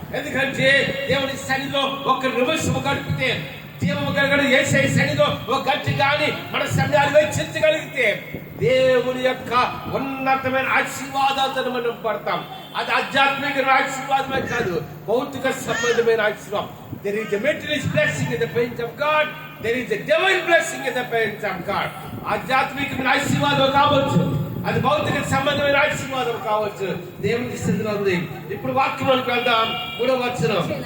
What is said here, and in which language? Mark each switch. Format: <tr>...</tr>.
<te>ఎందుకంటే దేవుని సన్నిధిలో ఒక నిమిషము గడిపితే, జీవము కలిగిన యేసయ్య సన్నిధిలో ఒక గంట కానీ మన సమయాన్ని వెచ్చించగలిగితే దేవుని యొక్క ఉన్నతమైన ఆశీర్వాదాలను మనం పడతాం. అది ఆధ్యాత్మిక ఆశీర్వాదమే కాదు, భౌతిక సంబంధమైన ఆశీర్వాదం.</te> <en>There is a material blessing in the presence of God. There is a divine blessing in the presence of God.</en> <te>ఆధ్యాత్మికమైన ఆశీర్వాదం కావచ్చు, అది భౌతిక సంబంధమైన ఆశీర్వాదం కావచ్చు, దేవుని సన్నిధిలో ఉంది. ఇప్పుడు వాక్యంలోకి వెళ్దాం. 3వ వచనం.</te>